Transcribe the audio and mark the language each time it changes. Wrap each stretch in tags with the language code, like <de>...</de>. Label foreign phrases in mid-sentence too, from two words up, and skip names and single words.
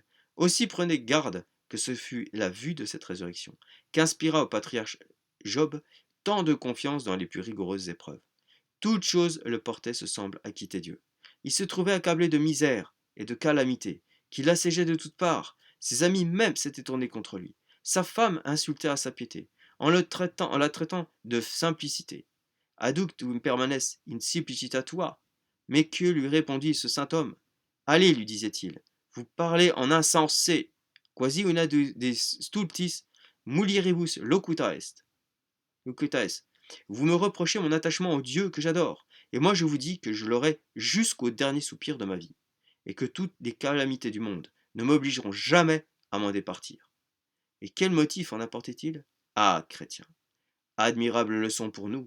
<fr>Aussi prenez garde que ce fût la vue de cette résurrection, qu'inspira au patriarche Job tant de confiance dans les plus rigoureuses épreuves. Toute chose le portait, se semble, à quitter Dieu. Il se trouvait accablé de misère et de calamité, qui l'assiégeaient de toutes parts. Ses amis même s'étaient tournés contre lui. Sa femme insultait à sa piété, en la traitant de simplicité.</fr> <la>Adductum permanes in simplicitatua.</la> <fr>Mais que lui répondit ce saint homme? Allez, lui disait-il, vous parlez en insensé.</fr> <la>Quasi una de stultis mulieribus locuta est.</la> <fr>Vous me reprochez mon attachement au Dieu que j'adore, et moi je vous dis que je l'aurai jusqu'au dernier soupir de ma vie, et que toutes les calamités du monde ne m'obligeront jamais à m'en départir. Et quel motif en apportait-il? Ah, chrétien, admirable leçon pour nous.</fr>